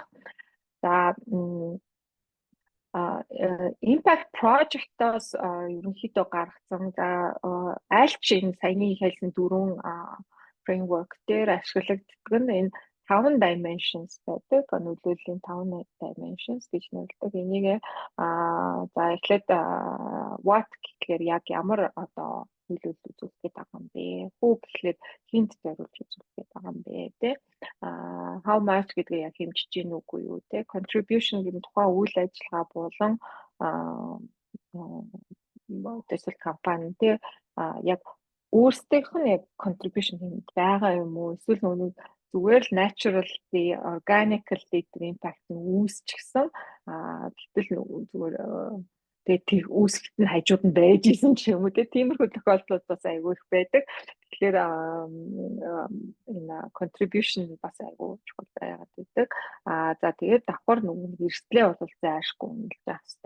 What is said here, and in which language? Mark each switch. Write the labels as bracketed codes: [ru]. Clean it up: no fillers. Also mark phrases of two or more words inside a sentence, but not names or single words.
[mn] За [en] impact project- [mn] оос ерөнхийдөө гаргасан аль ч энэ саяны хэлсэн 4 framework дээр ашиглагддаг нь энэ 5 dimensions байдаг. Нөлөөллийн 5 dimensions гэж нэрлэдэг. Энийг за эхлээд what гэхээр яг ямар одоо нөлөөлөл үзүүлэх гээд байгаа юм бэ? Who гэхлээр хинт зориулж үзүүлэх гээд байгаа юм бэ? Тэ? [en] How much [mn] гэдгээ яг хэмжиж гин үгүй юу? Тэ? Contribution гэдэг нь тухайн үйл ажиллагаа болон төсөл компани тэ яг өөрсдийнх нь яг contribution хийх байгаа юм уу? Эсвэл нөгөө зүгээр л [en] naturally organically [mn] тэр impact нь үүсчихсэн. Гэтэл зүгээр тэгээд үүсэлт нь хажууд нь байж исэн ч юм уу тиймэрхүү тохиолдлууд бас айгүй их байдаг. Тэгэхээр энэ contribution бас айгүй чухал байгаад байдаг. За тэгээд давхар нөгөө эрсдлээ бол зайлшгүй үнэлж авах хэрэгтэй.